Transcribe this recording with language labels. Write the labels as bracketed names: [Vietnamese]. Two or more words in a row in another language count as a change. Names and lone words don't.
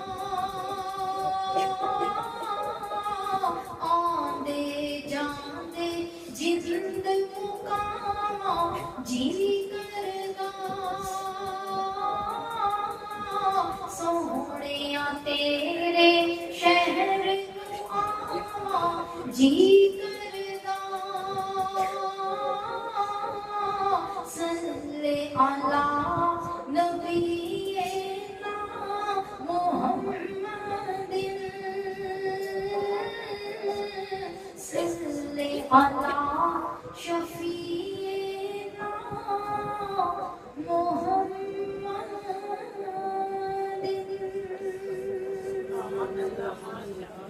[Punjabi] آندے جاندے جند مکاواں جی کردا سوہنیا تیرے شہر نوں آواں جی کردا [Arabic] صل على نبينا محمدٍ صل على شفيعنا محمدٍ